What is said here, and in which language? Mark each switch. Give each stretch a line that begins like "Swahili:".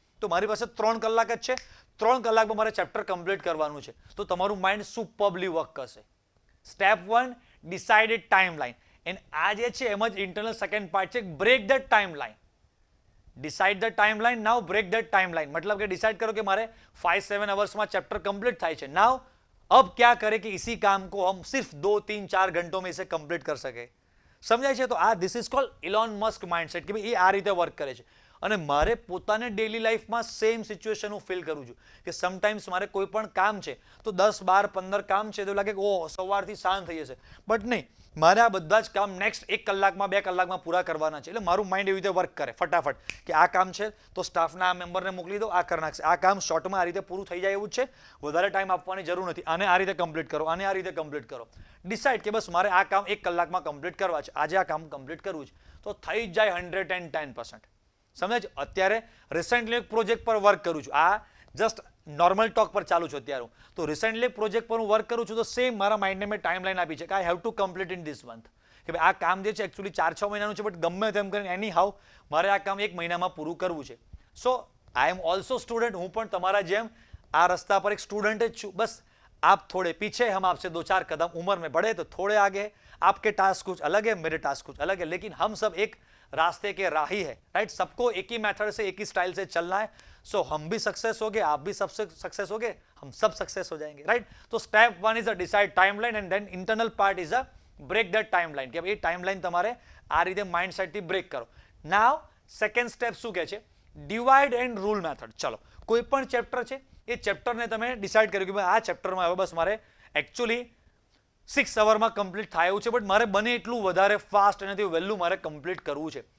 Gujarati: તો મારી પાસે 3 કલાક જ છે. 3 કલાકમાં મારે ચેપ્ટર કમ્પ્લીટ કરવાનું છે. તો તમારું માઇન્ડ સુપર્બલી વર્ક કરશે. Step 1, decided timeline. એન્ડ આ જે છે એમ જ ઇન્ટરનલ સેકન્ડ પાર્ટ છે,
English: Break the timeline. Decide the timeline, now break the timeline.
Hindi: मतलब कि डिसाइड करो कि हमारे 5-7 आवर्स में चैप्टर कंप्लीट
Gujarati: થાય છે.
Hindi: नाउ अब क्या करें कि इसी काम को हम सिर्फ 2-3-4 घंटों में इसे कंप्लीट कर सके.
Gujarati: સમજાય છે? તો આ
English: this is called Elon Musk mindset
Gujarati: કે ભાઈ એ આ રીતે વર્ક કરે છે. અને મારે પોતાને ડેલી લાઈફમાં સેમ સિચ્યુએશન હું ફીલ કરું છું કે સમટાઈમ્સ મારે કોઈ પણ કામ છે તો 10-12-15 કામ છે તો લાગે કે ઓહ સવારથી સાંજ થઈ જશે, બટ નહીં, મારે આ બધા જ કામ નેક્સ્ટ 1 કલાકમાં 2 કલાકમાં પૂરા કરવાના છે. એટલે મારું માઇન્ડ એવી રીતે વર્ક કરે ફટાફટ કે આ કામ છે તો સ્ટાફના આ મેમ્બરને મોકલી દો, આ કરી નાખશે. આ કામ શોર્ટમાં આ રીતે પૂરું થઈ જાય એવું જ છે, વધારે ટાઈમ આપવાની જરૂર નથી. આને આ રીતે કમ્પ્લીટ કરો, આને આ રીતે કમ્પ્લીટ કરો. ડિસાઇડ કે બસ મારે આ કામ 1 કલાકમાં કમ્પ્લીટ કરવા છે, આજે આ કામ કમ્પ્લીટ કરવું છે, તો થઈ જ જાય 110%. સમજાય છે? અત્યારે રિસેન્ટલી એક પ્રોજેક્ટ પર વર્ક કરું છું. આ જસ્ટ નોર્મલ ટોક પર ચાલુ છું અત્યારે. તો રિસેન્ટલી પ્રોજેક્ટ પર હું વર્ક કરું છું તો સેમ મારા માઇન્ડને મેં ટાઈમલાઈન આપી છે કે
English: I have to complete in this month.
Gujarati: કે ભાઈ આ કામ જે છે એકચ્યુઅલી 4-6 મહિનાનું છે, બટ ગમે તેમ કરીને એની હાઉ મારે આ કામ 1 મહિનામાં પૂરું કરવું છે.
English: So I am also student.
Gujarati: હું પણ તમારા જેમ આ રસ્તા પર એક સ્ટુડન્ટ જ છું.
Hindi: બસ आप थोड़े पीछे, हम आपसे 2-4 कदम उम्र में बढ़े तो थोड़े आगे. आपके टास्क कुछ अलग है, मेरे टास्क कुछ अलग है, लेकिन हम सब एक रास्ते के राही है, राइट. सबको एक ही मेथड से, एक ही स्टाइल से चलना है. सो हम भी सक्सेस हो गए, आप भी सबसे सक्सेस हो गए, हम सब सक्सेस हो जाएंगे, राइट.
English: तो step 1 is a decide timeline and then internal part is a break that timeline.
Gujarati: કે ભાઈ ટાઈમલાઈન તમારે આ રીતે માઇન્ડસેટથી બ્રેક કરો. નાવ સેકન્ડ સ્ટેપ શું કહે છે? Divide and rule method. ચલો, કોઈ પણ ચેપ્ટર છે એ ચેપ્ટરને તમે ડિસાઇડ કર્યું કે ભાઈ આ ચેપ્ટરમાં હવે બસ મારે એકચ્યુઅલી 6 અવરમાં કમ્પ્લીટ થાય એવું છે, બટ મારે બને એટલું વધારે ફાસ્ટ એનાથી વહેલું મારે કમ્પ્લીટ કરવું છે.